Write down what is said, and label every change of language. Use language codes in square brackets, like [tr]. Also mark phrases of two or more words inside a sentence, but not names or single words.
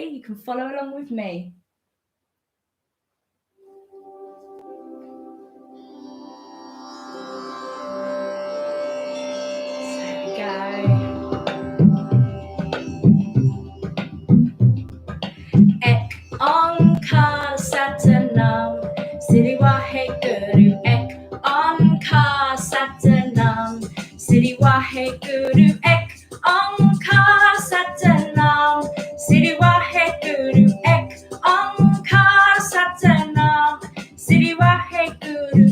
[en] You can follow along with me. So there we go. [pa] ਏਕ ਓਂਗ ਕਾ ਸਤ ਨਾਮ, ਸਿੱਧੀ ਵਾਹੇ ਗੁਰੂ. ਏਕ ਓਂਗ ਕਾ ਸਤ ਨਾਮ, ਸਿੱਧੀ ਵਾਹੇ ਗੁਰੂ. ਏਕ ਓਂਗ ਕਾ ਸਤ ਨਾਮ, ਸਿੱਧੀ ਵਾਹੇ ਗੁਰੂ. ਏਕ ਓਂਗ ਕਾ ਸਤ ਨਾਮ, ਸਿੱਧੀ ਵਾਹੇ ਗੁਰੂ.